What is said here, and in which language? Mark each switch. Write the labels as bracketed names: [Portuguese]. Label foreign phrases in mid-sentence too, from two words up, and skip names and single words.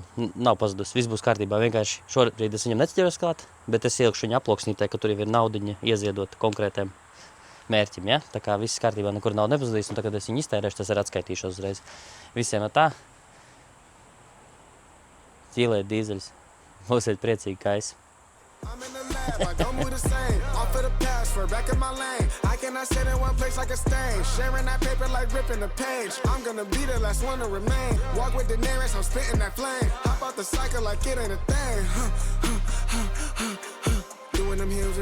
[Latvian] Nav pazudus, viss būs kārtībā. Vienkārši šobrīd es viņam neceļos klāt, bet es ielikšu viņa aploksnītē, ka tur ir naudiņa ieziedot konkrētiem mērķim. Ja? Tā kā viss kārtībā, nekur naudu nepazudīs, un tagad es viņu iztērēšu, tas arī atskaitīšos uzreiz. Visiem tā. Ķīlēt dīzeļus. Būsiet priecīgi kā es. [English] I'm in the lab, I don't move the same. Off of the password, back in my lane. I cannot sit in one place like a stain. Sharing that paper like ripping the page. I'm gonna be the last one to remain. Walk with the nearest, I'm spitting that flame. Hop out the cycle like it ain't a thing. Doing them heels, we running up.